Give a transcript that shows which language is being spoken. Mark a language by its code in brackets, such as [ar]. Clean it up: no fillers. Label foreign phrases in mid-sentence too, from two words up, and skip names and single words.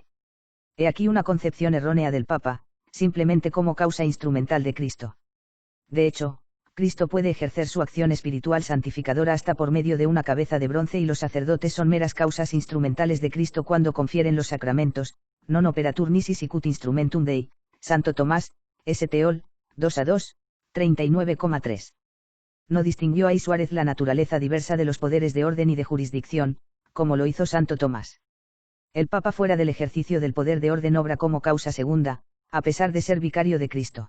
[es] He aquí una concepción errónea del Papa, simplemente como causa instrumental de Cristo. De hecho, Cristo puede ejercer su acción espiritual santificadora hasta por medio de una cabeza de bronce y los sacerdotes son meras causas instrumentales de Cristo cuando confieren los sacramentos, [la] non operatur nisi sicut instrumentum Dei, [es] Santo Tomás, St. Ol, 2:2, 39,3. No distinguió ahí Suárez la naturaleza diversa de los poderes de orden y de jurisdicción, como lo hizo Santo Tomás. El Papa fuera del ejercicio del poder de orden obra como causa segunda, a pesar de ser vicario de Cristo.